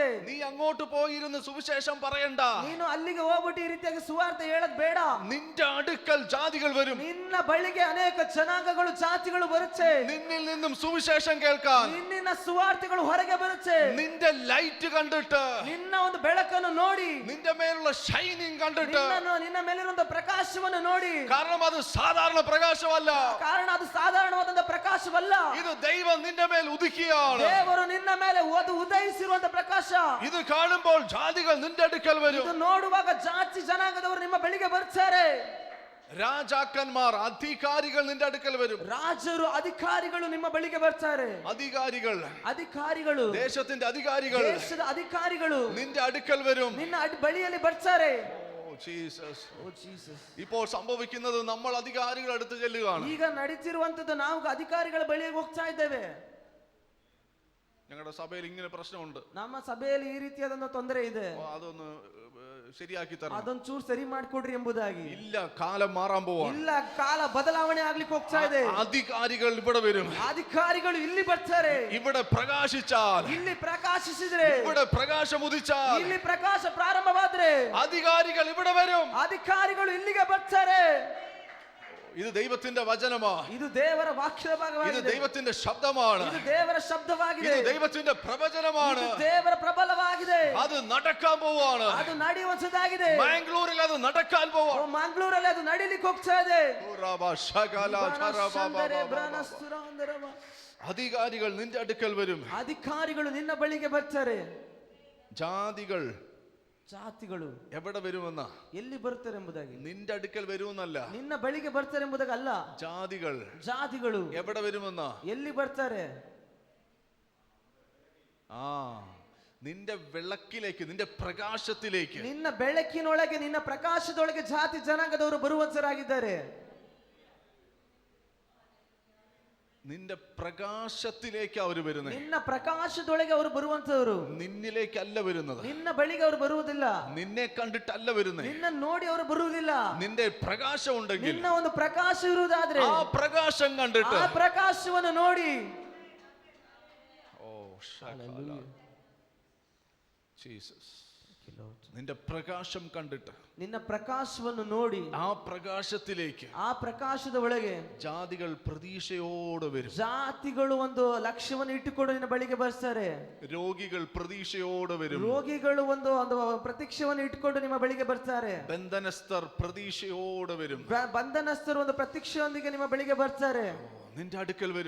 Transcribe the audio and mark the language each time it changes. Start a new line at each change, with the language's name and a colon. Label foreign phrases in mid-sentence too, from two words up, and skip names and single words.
Malayalam: നീ അങ്ങോട്ട് പോയിരുന്ന് സുവിശേഷം പറയണ്ട.
Kannada: ನೀನು ಅಲ್ಲಿಗೆ ಹೋಗ್ಬಿಟ್ಟು ಈ ರೀತಿಯಾಗಿ ಸುವಾರ್ತೆ ಹೇಳದ್ ಬೇಡ.
Malayalam: നിന്റെ അടുക്കൽ ജാതികൾ വരും.
Kannada: ನಿನ್ನ ಬಳಿಗೆ ಅನೇಕ ಜನಾಂಗಗಳು ಜಾತಿಗಳು ಬರುತ್ತೆ.
Malayalam: നിന്നിൽ നിന്നും സുവിശേഷം കേൾക്കാൻ,
Kannada: ನಿನ್ನ ಸುವಾರ್ತೆಗಳು ಹೊರಗೆ ಬರುತ್ತೆ.
Malayalam: നിന്റെ ലൈറ്റ് കണ്ടിട്ട്,
Kannada: ನಿನ್ನ ಒಂದು ಬೆಳಕನ್ನು ನೋಡಿ,
Malayalam: നിന്റെ മേലുള്ള ഷൈനിങ് കണ്ടിട്ട്,
Kannada: ನಿನ್ನ ಮೇಲಿರುವಂತ ಪ್ರಕಾಶವನ್ನು ನೋಡಿ.
Malayalam: കാരണം അത് സാധാരണ പ്രകാശമല്ല,
Kannada: ಕಾರಣ ಅದು ಸಾಧಾರಣವಾದಂತ ಪ್ರಕಾಶವಲ್ಲ.
Malayalam: ഇത് ദൈവം നിന്റെ മേൽ ഉദിക്കുകയാണ്.
Kannada: ದೇವರು ನಿನ್ನ ಮೇಲೆ ಅದು ಉದಯಿಸಿರುವಂತ ಪ್ರಕಾಶ.
Malayalam: ഇത് കാണുമ്പോൾ ജാതികൾ നിന്റെ അടുക്കൽ വരും.
Kannada: ಇದು ನೋಡುವಾಗ ಜಾತಿ ಜನಾಂಗದವರು ನಿಮ್ಮ ಬಳಿಗೆ ಬರ್ತಾರೆ.
Malayalam: രാജാക്കന്മാർ, അധികാരികൾ നിന്റെ അടുക്കൽ വരും.
Kannada: ರಾಜರು, ಅಧಿಕಾರಿಗಳು ನಿಮ್ಮ ಬಳಿಗೆ ಬರ್ತಾರೆ. ಅಧಿಕಾರಿಗಳು,
Malayalam: ദേശത്തിന്റെ അധികാരികൾ,
Kannada: ದೇಶದ ಅಧಿಕಾರಿಗಳು
Malayalam: നിന്റെ അടുക്കൽ വരും.
Kannada: ನಿನ್ನ ಬಳಿಯಲ್ಲಿ ಬರ್ತಾರೆ.
Malayalam: ജീസസ്. ഇപ്പോൾ സംഭവിക്കുന്നത്, നമ്മൾ അധികാരികൾ അടുത്ത് ചെല്ലുകയാണ്.
Kannada: ಈಗ ನಡೀತಿರುವಂತದ್ದು, ನಾವು ಅಧಿಕಾರಿಗಳ ಬಳಿಗೆ ಹೋಗ್ತಾ ಇದ್ದೇವೆ.
Malayalam: ഞങ്ങളുടെ സഭയിൽ ഇങ്ങനെ പ്രശ്നമുണ്ട്.
Kannada: ನಮ್ಮ ಸಭೆಯಲ್ಲಿ ಈ ರೀತಿಯಾದ ತೊಂದರೆ ಇದೆ,
Malayalam: അതൊന്ന് ശരിയാക്കി തരണം,
Kannada: ಅದೊಂದು ಚೂರು ಸರಿ ಮಾಡಿಕೊಡ್ರಿ ಎಂಬುದಾಗಿ.
Malayalam: ഇല്ല, കാലം മാറാൻ പോവാ.
Kannada: ಇಲ್ಲ, ಕಾಲ ಬದಲಾವಣೆ ಆಗ್ಲಿಕ್ಕೆ ಹೋಗ್ತಾ ಇದೆ.
Malayalam: അധികാരികൾ ഇവിടെ വരും.
Kannada: ಅಧಿಕಾರಿಗಳು ಇಲ್ಲಿ ಬರ್ತಾರೆ.
Malayalam: ഇവിടെ പ്രകാശിച്ചാൽ,
Kannada: ಇಲ್ಲಿ ಪ್ರಕಾಶಿಸಿದ್ರೆ,
Malayalam: ഇവിടെ പ്രകാശം ഉദിച്ചാൽ,
Kannada: ಇಲ್ಲಿ ಪ್ರಕಾಶ ಪ್ರಾರಂಭವಾದ್ರೆ
Malayalam: അധികാരികൾ ഇവിടെ വരും.
Kannada: ಅಧಿಕಾರಿಗಳು ಇಲ್ಲಿಗೆ ಬರ್ತಾರೆ.
Malayalam: ഇത് ദൈവത്തിന്റെ വചനമാണ്.
Kannada: ಇದು ದೇವರ ವಾಕ್ಯದ ಭಾಗವಾಗಿದೆ.
Malayalam: ഇത് ദൈവത്തിന്റെ ശബ്ദമാണ്.
Kannada: ಇದು ದೇವರ ಶಬ್ದವಾಗಿದೆ.
Malayalam: ഇത് ദൈവത്തിന്റെ പ്രവചനമാണ്.
Kannada: ಇದು ದೇವರ ಪ್ರಬಲವಾಗಿದೆ.
Malayalam: അത് നടക്കാൻ പോവാണ്.
Kannada: ಅದು ನಡೆಯುವಂತದಾಗಿದೆ.
Malayalam: ബാംഗ്ലൂരിൽ അത് നടക്കാൻ പോവാണ്.
Kannada: ಮಂಗಳೂರಲ್ಲಿ ಅದು ನಡೀಲಿಕ್ಕೆ ಹೋಗ್ತಾ ಇದೆ.
Malayalam: അധികാരികൾ നിന്റെ അടുക്കൽ വരും.
Kannada: ಅಧಿಕಾರಿಗಳು ನಿನ್ನ ಬಳಿಗೆ ಬರ್ತಾರೆ. ಜಾತಿಗಳು
Malayalam: എവിടെ വരുമെന്ന,
Kannada: ಎಲ್ಲಿ ಬರ್ತಾರೆ ಎಂಬುದಾಗಿ,
Malayalam: നിന്റെ അടുക്കൽ വരുമെന്നല്ല,
Kannada: ನಿನ್ನ ಬಳಿಗೆ ಬರ್ತಾರೆ ಎಂಬುದಾಗಿ ಅಲ್ಲ. ಜಾತಿಗಳು
Malayalam: എവിടെ വരുമെന്ന,
Kannada: ಎಲ್ಲಿ ಬರ್ತಾರೆ,
Malayalam: നിന്റെ വെളക്കിലേക്ക്, നിന്റെ പ്രകാശത്തിലേക്ക്,
Kannada: ನಿನ್ನ ಬೆಳಕಿನೊಳಗೆ, ನಿನ್ನ ಪ್ರಕಾಶದೊಳಗೆ ಜಾತಿ ಜನಾಂಗದವರು ಬರುವಂತರಾಗಿದ್ದಾರೆ.
Malayalam: നിന്റെ പ്രകാശത്തിലേക്ക് അവർ വരുന്നത്.
Kannada: ನಿನ್ನ ಪ್ರಕಾಶದೊಳಗೆ ಅವರು ಬರುವಂತವರು,
Malayalam: നിന്നിലേക്കല്ല വരുന്നത്.
Kannada: ನಿನ್ನ ಬಳಿಗೆ ಅವರು ಬರುವುದಿಲ್ಲ.
Malayalam: നിന്നെ കണ്ടിട്ടല്ല വരുന്നത്.
Kannada: ನಿನ್ನ ನೋಡಿ ಅವರು ಬರುವುದಿಲ್ಲ.
Malayalam: നിന്റെ പ്രകാശം ഉണ്ടെങ്കിൽ,
Kannada: ನಿನ್ನ ಒಂದು ಪ್ರಕಾಶ ಇರುವುದಾದ್ರೆ,
Malayalam: ആ പ്രകാശം കണ്ടിട്ട്,
Kannada: ಆ ಪ್ರಕಾಶವನ್ನು ನೋಡಿ,
Malayalam: ജീസസ്, നിന്റെ പ്രകാശം കണ്ടിട്ട്,
Kannada: ನಿನ್ನ ಪ್ರಕಾಶವನ್ನು ನೋಡಿ,
Malayalam: ആ പ്രകാശത്തിലേക്ക്,
Kannada: ಆ ಪ್ರಕಾಶದ ಒಳಗೆ
Malayalam: ജാതികൾ പ്രതീക്ഷയോടെ വരും.
Kannada: ಜಾತಿಗಳು ಒಂದು ಲಕ್ಷ್ಯವನ್ನು ಇಟ್ಟುಕೊಂಡು ನಿನ್ನ ಬಳಿಗೆ ಬರ್ತಾರೆ.
Malayalam: രോഗികൾ പ്രതീക്ഷയോടെ വരും.
Kannada: ರೋಗಿಗಳು ಒಂದು ಪ್ರತೀಕ್ಷೆಯನ್ನು ಇಟ್ಟುಕೊಂಡು ನಿಮ್ಮ ಬಳಿಗೆ ಬರ್ತಾರೆ.
Malayalam: ബന്ധനസ്ഥർ പ്രതീക്ഷയോടെ വരും.
Kannada: ಬಂಧನಸ್ಥರು ಒಂದು ಪ್ರತೀಕ್ಷೆಯೊಂದಿಗೆ ನಿಮ್ಮ ಬಳಿಗೆ ಬರ್ತಾರೆ.
Malayalam: നിന്റെ അടുക്കൽ വരും.